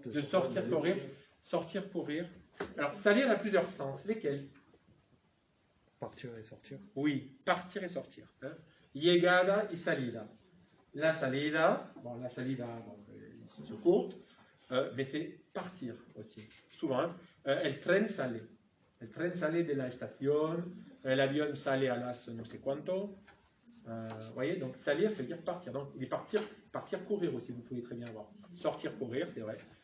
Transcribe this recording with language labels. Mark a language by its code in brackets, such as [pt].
[fr] de sortir courir, sortir courir. Alors, salir a plusieurs sens. Lesquels? Partir et sortir. Oui, partir et sortir. Hein. [es] Llegada y salida. [fr] La salida, bon, ici se court, mais c'est partir aussi. Souvent, hein. [es] El tren sale. El tren sale de la estación, el avión sale a las no sé cuánto. [fr] Vous voyez, donc salir, ça veut dire partir. Donc, il est partir courir aussi, vous pouvez très bien voir. Sortir, courir, c'est vrai.